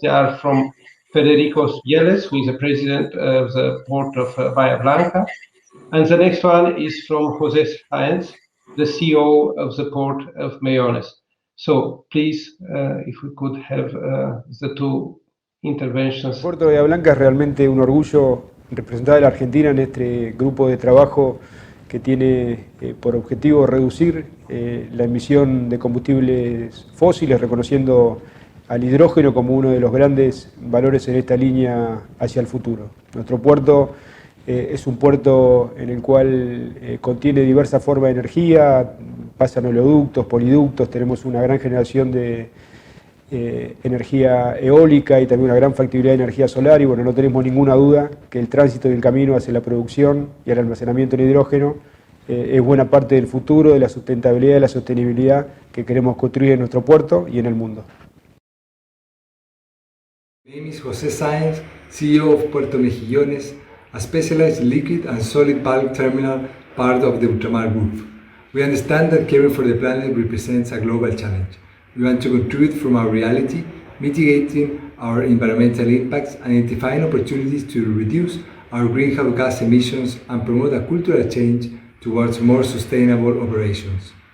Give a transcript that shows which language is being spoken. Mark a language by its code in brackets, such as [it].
[en] They are from Federico Spieles, who is the president of the port of Bahia Blanca, and the next one is from José Sáenz, the CEO of the port of Meones. So please, if we could have the two interventions. [es] El puerto de Bahía Blanca es realmente un orgullo representar a la Argentina en este grupo de trabajo que tiene por objetivo reducir la emisión de combustibles fósiles, reconociendo al hidrógeno como uno de los grandes valores en esta línea hacia el futuro. Nuestro puerto es un puerto en el cual contiene diversas formas de energía, pasan oleoductos, poliductos, tenemos una gran generación de energía eólica y también una gran factibilidad de energía solar, y bueno, no tenemos ninguna duda que el tránsito y el camino hacia la producción y al almacenamiento de hidrógeno es buena parte del futuro, de la sustentabilidad y de la sostenibilidad que queremos construir en nuestro puerto y en el mundo. [en] My name is José Sáenz, CEO of Puerto Mejillones, a specialized liquid and solid bulk terminal part of the Ultramar Group. We understand that caring for the planet represents a global challenge. We want to contribute from our reality, mitigating our environmental impacts, identifying opportunities to reduce our greenhouse gas emissions, and promote a cultural change towards more sustainable operations.